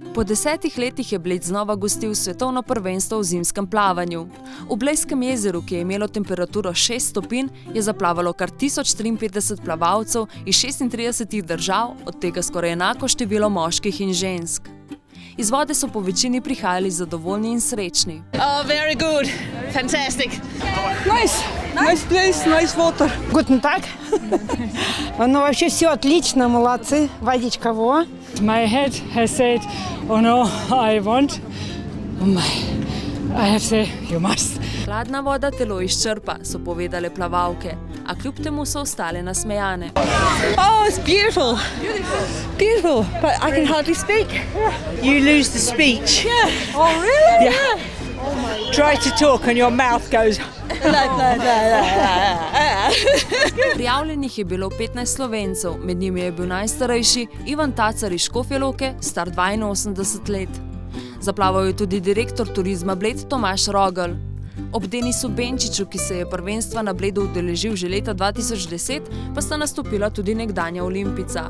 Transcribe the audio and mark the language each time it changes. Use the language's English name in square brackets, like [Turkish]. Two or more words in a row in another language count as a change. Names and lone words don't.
[Slovenian] Po 10 letih je Bled znova gostil svetovno prvenstvo v zimskem plavanju. V Blejskem jezeru, ki je imelo temperaturo 6 stopinj, je zaplavalo kar 1053 plavalcev iz 36 držav, od tega skoraj enako število moških in žensk. Iz vode so po večini prihajali zadovoljni in srečni. [English] Oh, very good. Fantastic. Nice place, nice water. [German] Guten Tag. [Russian] Ну, вообще все отлично, молодцы. Водичка, во. [English] My head has said, oh no, I want. I have to say, you must. [Slovenian] Hladna voda telo izčrpa, so povedale plavalke, a kljub temu so ostale nasmejane. [English] Oh, it's beautiful. Beautiful, but I can hardly speak. You lose the speech. Yeah. Oh, really? Yeah. Try to talk and your mouth goes [Slovenian] Prijavljenih je bilo 15 Slovencev, med njimi je bil najstarejši Ivan Tacar iz Škofje Loke, star 82 let. Zaplaval je tudi direktor turizma Bled Tomaž Rogelj. Ob Denisu Benčiču, ki se je prvenstva na Bledu udeležil že leta 2010, pa sta nastopila tudi nekdanja olimpijca.